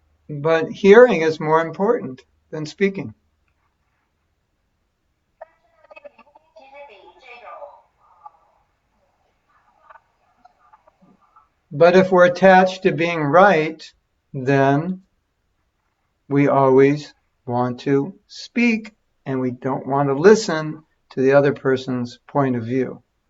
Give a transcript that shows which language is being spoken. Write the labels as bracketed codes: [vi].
[en] But hearing is more important than speaking. [zh] 但是呢，这个聆听其实比这种谈话讲什么还要重要。 [en] But if we're attached to being right, then we always want to speak and we don't want to listen to the other person's point of view.